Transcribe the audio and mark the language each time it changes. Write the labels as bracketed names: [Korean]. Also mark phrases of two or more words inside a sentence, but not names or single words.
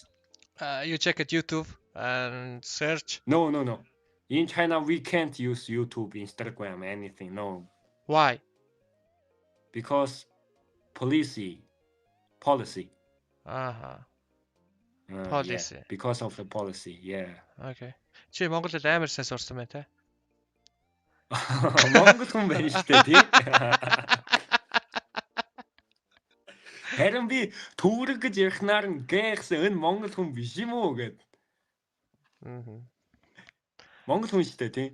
[English] You check at YouTube and search. No. In China, we can't use YouTube, Instagram, anything. No. Why? Because policy. Policy. Yeah, because of the policy. Yeah. Okay. [Mongolian] Чи Монголд амар сайн сурсан байна те. Монгол хүн байна шүү дээ, тий. Харин би түүрэг гэж ярихнаар нь гээхсэн энэ монгол хүн биш юм уу гэд. Монгол хүн шүү дээ, тий.